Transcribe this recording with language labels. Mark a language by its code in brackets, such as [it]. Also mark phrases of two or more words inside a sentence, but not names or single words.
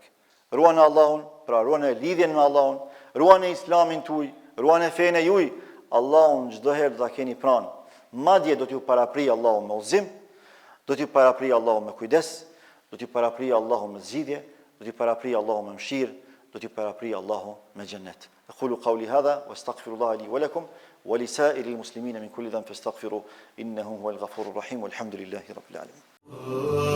[sq] Ruani Allahun, pra ruani lidhjen me Allahun, ruani islamin tuaj, ruani fenë juaj, Allahun çdo herë do ta keni pranë. Madje do t'ju parapri Allahu me udhëzim, do t'ju parapri Allahu me kujdes, do t'ju parapri Allahu me zgjidhje, do t'ju parapri Allahu me mëshirë, do t'ju parapri Allahu me xhennet. [ar] أقول قولي هذا وأستغفر الله لي ولكم ولسائر المسلمين من كل ذنب فاستغفروه إنه هو الغفور الرحيم والحمد لله رب العالمين.